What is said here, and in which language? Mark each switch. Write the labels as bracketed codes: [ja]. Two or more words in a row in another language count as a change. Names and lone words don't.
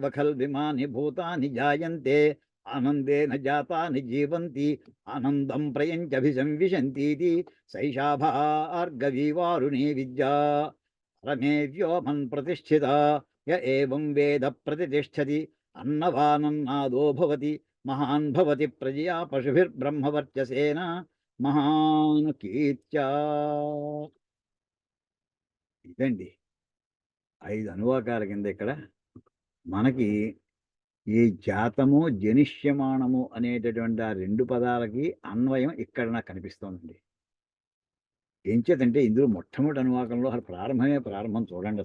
[sa] खल्विमानि भूतानि जायन्ते आनन्देन जातानि जीवन्ति आनन्दं प्रयञ्चभिसंविशन्तीति सैषा भार्गवीवारुणी विद्या रमे व्योमन् प्रतिष्ठिता य एवं वेद प्रतिष्ठति अन्नवानन्नादो भवति महान् भवति प्रजया पशुभिर्ब्रह्मवर्चसेन महान् कीर्त्या [te] ఇదండి 5 అనువాకాల కింద ఇక్కడ మనకి ఈ జాతము జనిష్యమాణము అనేటటువంటి ఆ 2 పదాలకి అన్వయం ఇక్కడ నాకు కనిపిస్తోందండి. ఏం చేతంటే ఇందులో మొట్టమొదటి అనువాకంలో అసలు ప్రారంభం చూడండి.